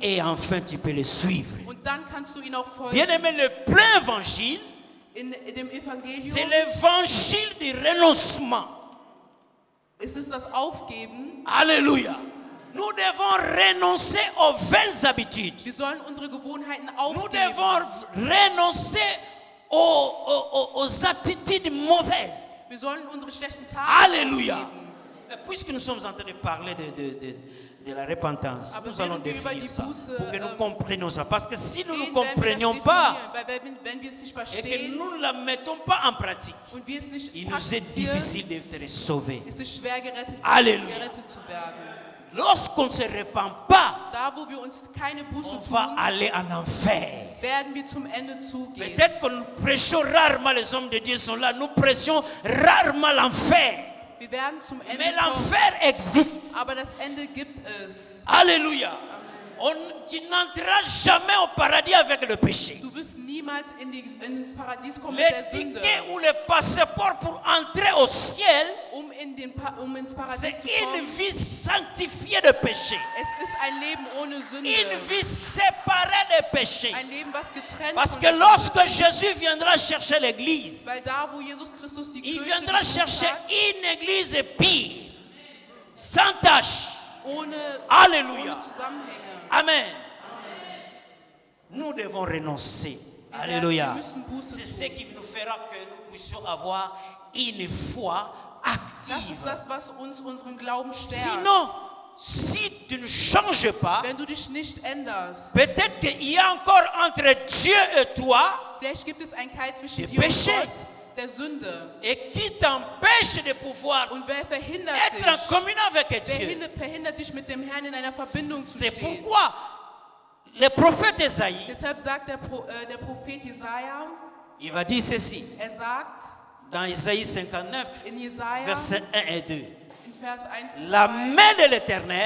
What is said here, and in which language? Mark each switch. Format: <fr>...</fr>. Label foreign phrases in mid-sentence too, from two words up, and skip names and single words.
<fr>Et enfin, tu peux le suivre.</fr> <de>Und dann kannst du ihn auch folgen.</de> <fr>Bien aimé, le plein évangile, c'est l'évangile du renoncement.</fr> <de>Es ist das Aufgeben.</de> <fr>Alléluia. Nous devons renoncer aux vaines habitudes.</fr> <de>Wir sollen unsere Gewohnheiten aufgeben.</de> <fr>Nous devons renoncer aux attitudes mauvaises.</fr> <de>Wir sollen unsere schlechten Taten</de> <fr>Alléluia.</fr> <de>aufgeben.</de> <fr>Puisque nous sommes en train de parler de la repentance,</fr> <de>aber</de> <fr>nous allons définir ça</fr> <de>Buße,</de> <fr>pour que nous comprenions ça. Parce que si nous ne comprenions pas et que nous ne la mettons pas en pratique, il nous est difficile d'être sauvés. Alléluia. Lorsqu'on ne se repent pas, on va aller en enfer. Peut-être que nous prêchons rarement, les hommes de Dieu sont là, nous prêchons rarement l'enfer. Mais l'enfer existe.</fr> <de>Aber das Ende gibt es.</de> <fr>Alléluia. Tu n'entreras jamais au paradis avec le péché.</fr> <de>Du wirst niemals ins Paradies kommen mit der Sünde.</de> <fr>Le ticket ou le passeport pour entrer au ciel,</fr> <de>ins Paradies</de> <fr>c'est</fr> <de>zu kommen,</de> <fr>une vie sanctifiée de péché.</fr> <de>Es ist ein Leben ohne Sünde.</de> <fr>Une vie séparée de péché.</fr> <de>Ein Leben, was getrennt</de> <fr>Parce</fr> <de>von</de> <fr>que lorsque Jésus viendra chercher l'église,</fr> <de>weil da, wo Jesus Christus die</de> <fr>il</fr> <de>Kirche</de> <fr>viendra chercher une église pure, sans tache. Alléluia.</fr> <de>Ohne Zusammenhänge.</de> <fr>Amen. Nous devons renoncer. Alléluia. C'est ce qui nous fera que nous puissions avoir une foi active.</fr> <de>Das ist das, was uns unseren Glauben stärkt.</de> <fr>Sinon, si tu ne changes pas,</fr> <de>wenn du dich nicht änderst,</de> <fr>peut-être qu'il y a encore entre Dieu et toi,</fr> <de>vielleicht gibt es einen Keil zwischen dir und Gott, der Sünde.</de> <fr>Et qui t'empêche de pouvoir</fr> <de>und wer verhindert</de> <fr>être en communion avec Dieu.</fr> <de>Wer verhindert dich mit dem Herrn in einer Verbindung zu stehen.</de> <fr>C'est pourquoi le prophète Esaïe,</fr> <de>deshalb sagt der Prophet Jesaja,</de> <fr>il va dire ceci.</fr> <de>Sagt,</de> <fr>dans Isaïe 59,</fr> <de>Jesaja,</de> <fr>versets 1 et 2.</fr> <de>Vers 1</de> <fr>La main de l'Éternel</fr>